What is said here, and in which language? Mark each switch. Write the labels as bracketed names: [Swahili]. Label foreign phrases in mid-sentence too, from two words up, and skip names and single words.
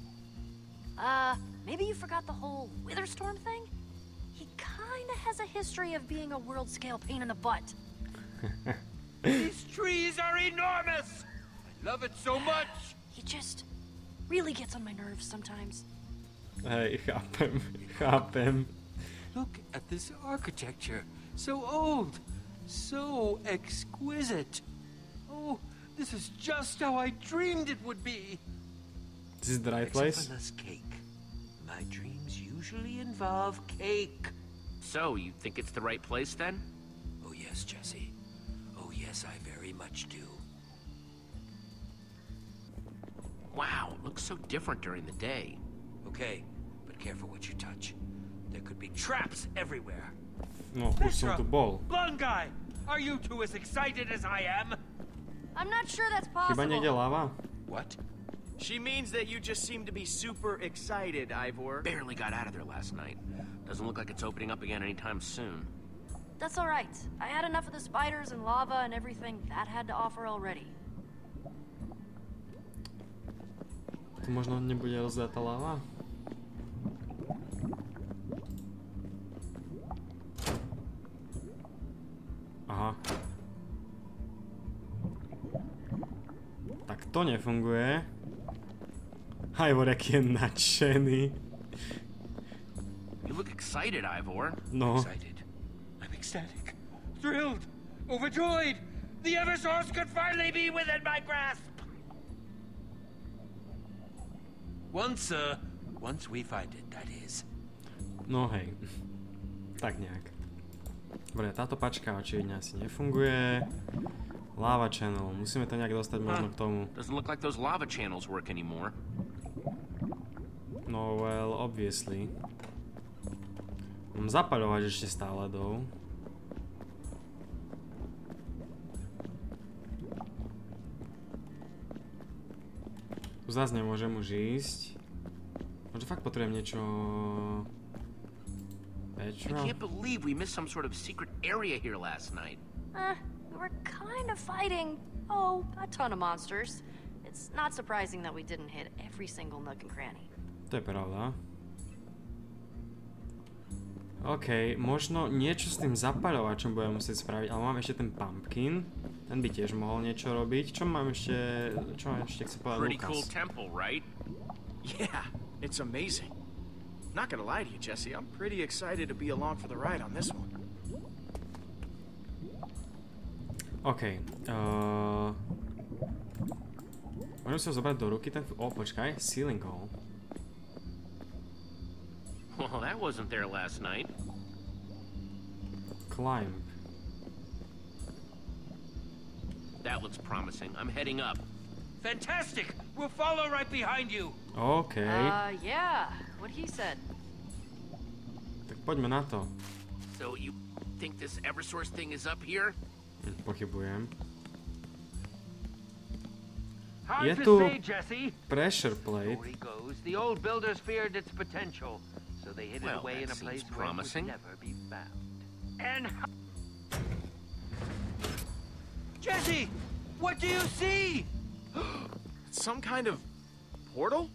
[English] Maybe you forgot the whole Witherstorm thing? He kinda has a history of being a world-scale pain in the butt. These trees are enormous! I love it so much! He just really gets on my nerves sometimes. [Slovak] Hej, chápem. [English] Look at this architecture. So old. So exquisite. Oh, this is just how I dreamed it would be. This is the right Except place? for less cake. My dreams usually involve cake. So, you think it's the right place then? Oh yes, Jesse. Oh yes, I very much do. Wow, it looks so different during the day. Okay, but careful what you touch. There could be traps everywhere. [Slovak] No, už som tu bol. [English] Blonde guy, are you two as excited as I am? I'm not sure that's [Slovak] Chyba [English] possible. [Slovak] niekde lava? [English] What? She means that you just seem to be super excited, Ivor. Barely got out of there last night. Doesn't look like it's opening up again anytime soon. That's alright. I had enough of the spiders and lava and everything that had to offer already. [Slovak] Tu možno nebude rozdatá lava? Aha. Tak to nefunguje. Ivor, aký je nadšený. [English] You look excited, Ivor. No. Excited. I'm ecstatic. Thrilled. Overjoyed. The Eversource could finally be within my grasp. Once we find it, that is. [Slovak] No hej. Tak nejak. Dobre, táto pačka očividne asi nefunguje. [English] Lava channel, [Slovak] musíme to nejak dostať možno k tomu. [English] Doesn't look like those lava channels work anymore. No well, obviously. [Slovak] Mám zapaľovať ešte stále dou. Tu zás nemôžem už ísť. Možno fakt potrebujem niečo... [English] I can't believe we missed some sort of secret area here last night. We were kind of fighting, a ton of monsters. It's not surprising that we didn't hit every single nook and cranny. [Slovak] To je pravda. OK, možno niečo s tým zapaľovačom budem musieť spraviť, ale mám ešte ten pumpkin. Ten by tiež mohol niečo robiť. Čo mám ešte chce povedať [English] Pretty Lukas? cool temple, right? Yeah, it's amazing. Not gonna lie to you, Jesse, I'm pretty excited to be along for the ride on this one. OK. [Slovak] Môžem si ho zobrať do ruky ten... počkaj, [English] ceiling hole. Well, that wasn't there last night. Climb. That looks promising. I'm heading up. Fantastic! We'll follow right behind you. OK. Yeah, what he said. [Slovak] Tak poďme na to. [English] So you think this Eversource thing is up here? [Slovak] Pochybujem. [English] Hard [Slovak] Je to tu [English] say, Jesse. pressure plate. Story goes, the old builders feared its potential, so they hid it Well, away in a that place seems where it promising. would never be found. And Jesse, what do you see? Some kind of portal?